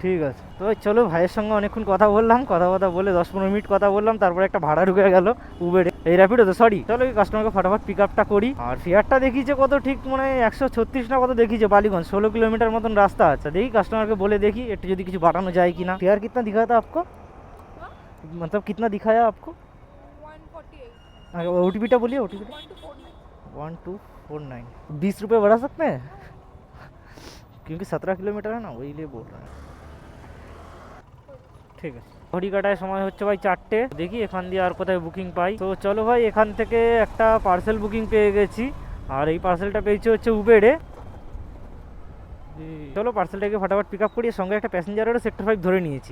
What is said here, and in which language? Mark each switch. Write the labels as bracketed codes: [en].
[bn] ঠিক আছে তো চলো, ভাইয়ের সঙ্গে অনেকক্ষণ কথা বললাম, কথা বলে 10-15 মিনিট কথা বললাম, তারপরে একটা ভাড়া ঢুকে গেল উবেরে, এই র্যাপিডো তো সরি। চলো এই কাস্টমারকে ফটাফট পিক আপটা করি। আর ফেয়ারটা দেখিয়েছে কত ঠিক মানে 136 না কত দেখিয়েছে, বালিগঞ্জ 16 কিলোমিটার মতন রাস্তা আছে। দেখি কাস্টমারকে বলে দেখি একটু যদি কিছু বাড়ানো যায় কিনা। [hi] फेयर कितना दिखाया था आपको, मतलब कितना दिखाया आपको? 148 ओटीपीটা बोलिए, ओटीपी 1249 1249। 20 रुपये बढ़ा सकते हैं क्योंकि 17 किलोमीटर है ना, वही लिए बोल रहे हैं। [bn] ঠিক আছে ঘড়ি কাটায় সময় হচ্ছে ভাই 4টে, দেখি এখান দিয়ে আর কোথায় বুকিং পাই। তো চলো ভাই এখান থেকে একটা পার্সেল বুকিং পেয়ে গেছি, আর এই পার্সেলটা পেয়েছি হচ্ছে উবেরে। চলো পার্সেলটাকে ফটাফট পিক আপ করি, সঙ্গে একটা প্যাসেঞ্জারেরও সেক্টর 5 ধরে নিয়েছি।